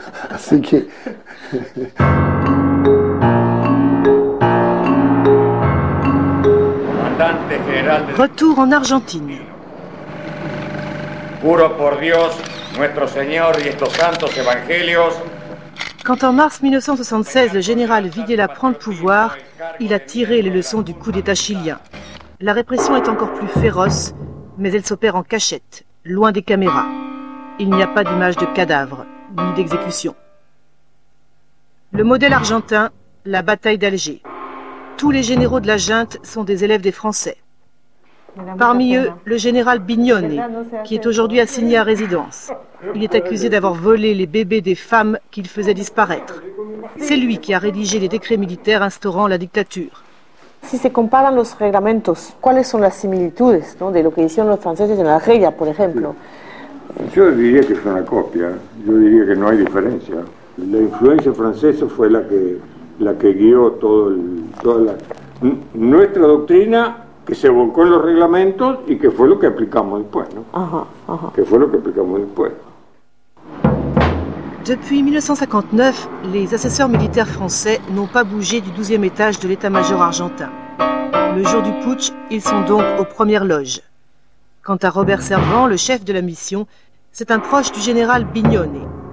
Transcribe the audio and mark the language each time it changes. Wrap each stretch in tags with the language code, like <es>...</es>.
<es>Así que...</es> <fr>Retour en Argentine.</fr> <es>Juro por Dios, nuestro Señor y estos santos evangelios.</es> <fr>Quand en mars 1976, le général Videla prend le pouvoir, il a tiré les leçons du coup d'État chilien. La répression est encore plus féroce, mais elle s'opère en cachette, loin des caméras. Il n'y a pas d'image de cadavres, ni d'exécution. Le modèle argentin, la bataille d'Alger. Tous les généraux de la junte sont des élèves des Français. Parmi eux, le général Bignone, qui est aujourd'hui assigné à résidence. Il est accusé d'avoir volé les bébés des femmes qu'il faisait disparaître. C'est lui qui a rédigé les décrets militaires instaurant la dictature.</fr> <es>Si se comparan los reglamentos, ¿cuáles son las similitudes, ¿no?, de lo que hicieron los franceses en la guerra, por ejemplo? Yo diría que es una copia, yo diría que no hay diferencia. La influencia francesa fue la que guió toda nuestra doctrina, que se volcó en los reglamentos y que fue lo que aplicamos después, ¿no? Que fue lo que aplicamos después.</es> <fr>Depuis 1959, les assesseurs militaires français n'ont pas bougé du 12e étage de l'état-major argentin. Le jour du putsch, ils sont donc aux premières loges. Quant à Robert Servan, le chef de la mission, c'est un proche du général Bignone.</fr>